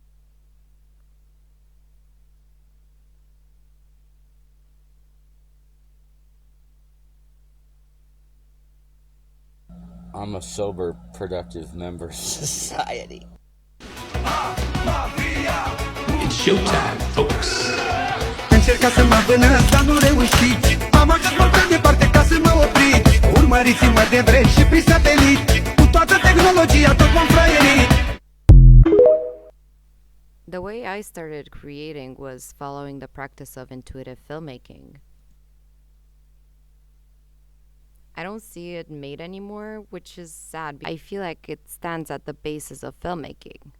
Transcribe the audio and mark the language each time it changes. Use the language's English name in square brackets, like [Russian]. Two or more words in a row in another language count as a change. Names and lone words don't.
[English] I'm a sober, productive member of society. It's showtime, folks. [Romanian] Încerca să mă vânăți, dar nu reușiți. Am ajuns mult prea departe ca să mă opriți. Urmăriți-mă de drept și prin satelit. Cu toată tehnologia tot vom fraieri. [English] The way I started creating was following the practice of intuitive filmmaking. I don't see it made anymore, which is sad. I feel like it stands at the basis of filmmaking.